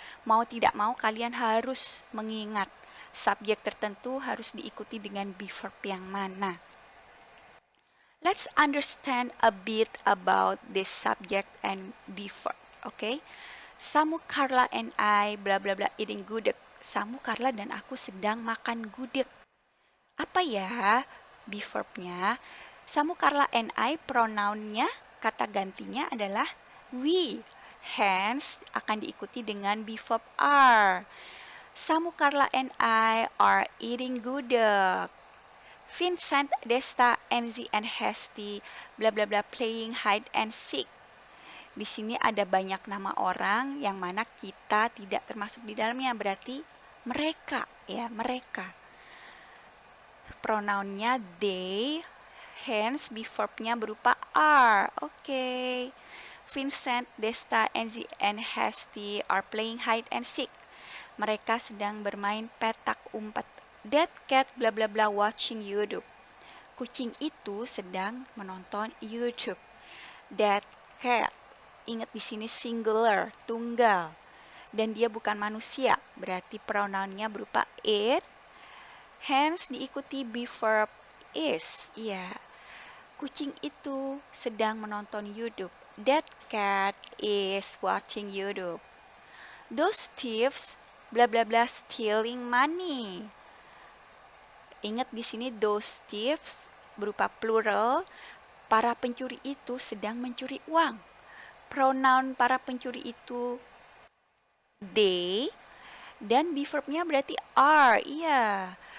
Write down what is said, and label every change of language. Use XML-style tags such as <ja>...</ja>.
<id>Mau tidak mau kalian harus mengingat subjek tertentu harus diikuti dengan be verb yang mana.</id> <en>Let's understand a bit about this subject and be verb, okay? Samu, Carla, and I, bla bla bla, eating gudeg.</en> <id>Samu, Carla, dan aku sedang makan gudeg. Apa ya be verbnya?</id> <en>Samu, Carla, and I,</en> <id>pronounnya, kata gantinya adalah we. Hence, akan diikuti dengan be verb are.</id> <en>Samu, Carla, and I are eating gudeg. Vincent, Desta, Enzi, and Hesti, bla bla bla, playing hide and seek.</en> <id>Di sini ada banyak nama orang yang mana kita tidak termasuk di dalamnya, berarti mereka, ya, mereka. Pronounnya they, hence be verbnya berupa are. Oke.</id> <en>Vincent, Desta, Enzi, and Hesti are playing hide and seek.</en> <id>Mereka sedang bermain petak umpet.</id> <en>That cat bla bla bla watching YouTube.</en> <id>Kucing itu sedang menonton YouTube.</id> <en>That cat,</en> <id>ingat di sini singular, tunggal. Dan dia bukan manusia, berarti pronounnya berupa it. Hence diikuti be verb is. Iya. Kucing itu sedang menonton YouTube.</id> <en>That cat is watching YouTube. Those thieves bla bla bla stealing money.</en> <id>Ingat di sini</id> <en>those thieves</en> <id>berupa plural. Para pencuri itu sedang mencuri uang. Pronoun para pencuri itu they, dan be verbnya berarti are. Iya.</id>